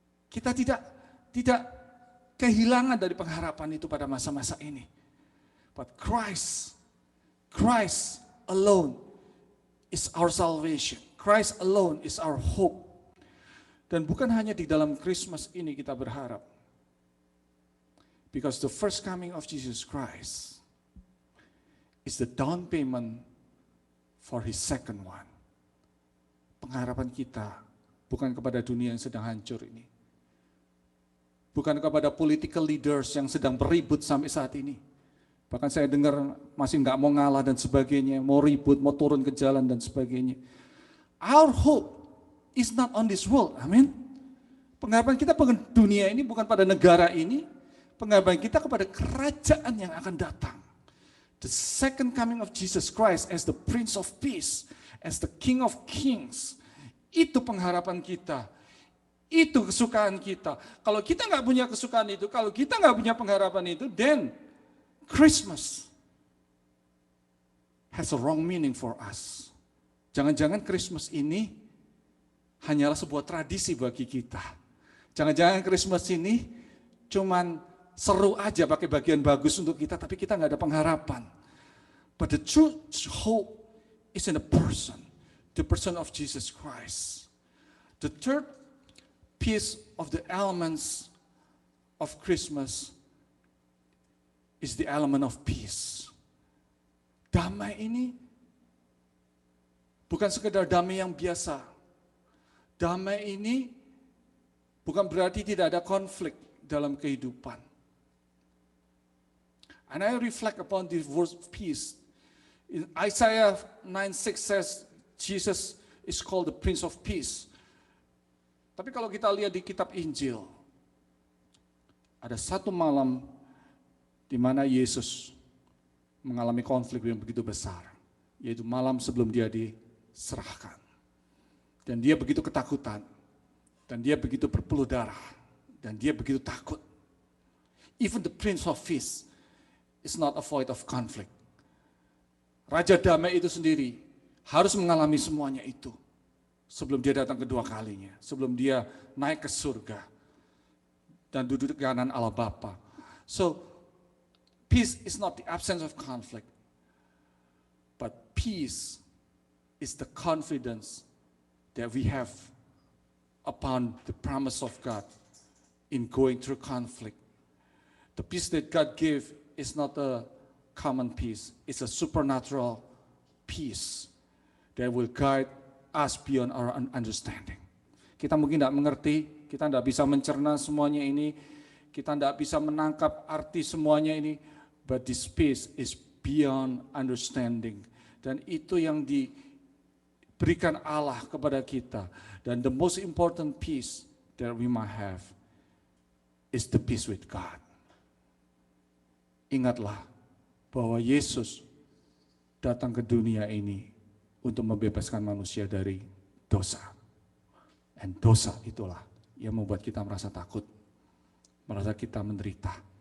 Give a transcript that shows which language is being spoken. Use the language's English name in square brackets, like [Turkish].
[Indonesian] Kita tidak kehilangan dari pengharapan itu pada masa-masa ini. [English] But Christ alone is our salvation. Christ alone is our hope. [Indonesian] Dan bukan hanya di dalam Christmas ini kita berharap. [English] Because the first coming of Jesus Christ is the down payment for His second one. [Indonesian] Pengharapan kita bukan kepada dunia yang sedang hancur ini. Bukan kepada political leaders yang sedang beribut sampai saat ini. Bahkan saya dengar masih nggak mau ngalah dan sebagainya, mau ribut, mau turun ke jalan dan sebagainya. [English] Our hope is not on this world, amin. [Indonesian] Pengharapan kita bukan dunia ini, bukan pada negara ini. Pengharapan kita kepada kerajaan yang akan datang. [English] The second coming of Jesus Christ as the Prince of Peace, as the King of Kings. [Indonesian] Itu pengharapan kita. Itu kesukaan kita. Kalau kita nggak punya kesukaan itu, kalau kita nggak punya pengharapan itu, [English] then Christmas has a wrong meaning for us. [Indonesian] Jangan-jangan Christmas ini hanyalah sebuah tradisi bagi kita. Jangan-jangan Christmas ini cuman seru aja pakai bagian bagus untuk kita, tapi kita nggak ada pengharapan. [English] But the true hope is in the person of Jesus Christ. The third piece of the elements of Christmas is the element of peace. [Indonesian] Damai ini bukan sekedar damai yang biasa. Damai ini bukan berarti tidak ada konflik dalam kehidupan. [English] And I reflect upon this word peace. In Isaiah 9:6 says Jesus is called the Prince of Peace. [Indonesian] Tapi kalau kita lihat di kitab Injil, ada satu malam di mana Yesus mengalami konflik yang begitu besar, yaitu malam sebelum dia diserahkan. Dan dia begitu ketakutan, dan dia begitu berpeluh darah, dan dia begitu takut. [English] Even the Prince of Peace is not avoid of conflict. [Indonesian] Raja damai itu sendiri harus mengalami semuanya itu sebelum dia datang kedua kalinya, sebelum dia naik ke surga dan duduk di kanan Allah Bapa. [English] So, peace is not the absence of conflict, but peace is the confidence that we have upon the promise of God in going through conflict. The peace that God gave is not a common peace. It's a supernatural peace that will guide us beyond our understanding. [Indonesian] Kita mungkin tidak mengerti, kita tidak bisa mencerna semuanya ini, kita tidak bisa menangkap arti semuanya ini, [English] but this peace is beyond understanding. [Indonesian] Dan itu yang diberikan Allah kepada kita. [English] Dan the most important peace that we might have is the peace with God. [Indonesian] Ingatlah bahwa Yesus datang ke dunia ini untuk membebaskan manusia dari dosa. Dan dosa itulah yang membuat kita merasa takut, merasa kita menderita.